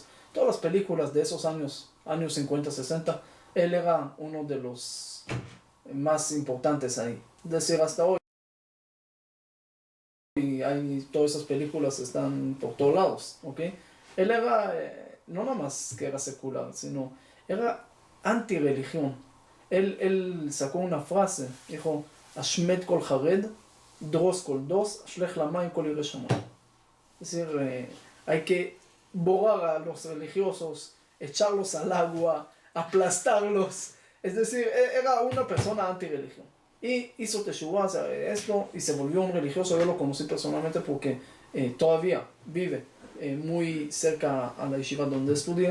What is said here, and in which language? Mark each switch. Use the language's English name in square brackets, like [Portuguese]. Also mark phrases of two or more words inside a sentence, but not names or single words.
[Spanish] Todas las películas de esos años 50, 60, él era uno de los más importantes ahí. Es decir, hasta hoy. Y todas esas películas están por todos lados, ¿ok? Él era, no nada más que era secular, sino era anti-religión. Él sacó una frase, dijo, [Hebrew] אשמיד כל חרדי אדרוס כל דוס אשליך למים כל ירא שמים. [Spanish] Es decir, hay que borrar a los religiosos, echarlos al agua, aplastarlos. Es decir, era una persona anti-religión. Y hizo teshuvah, esto, y se volvió un religioso. Yo lo conocí personalmente porque todavía vive muy cerca a la yeshiva donde estudia.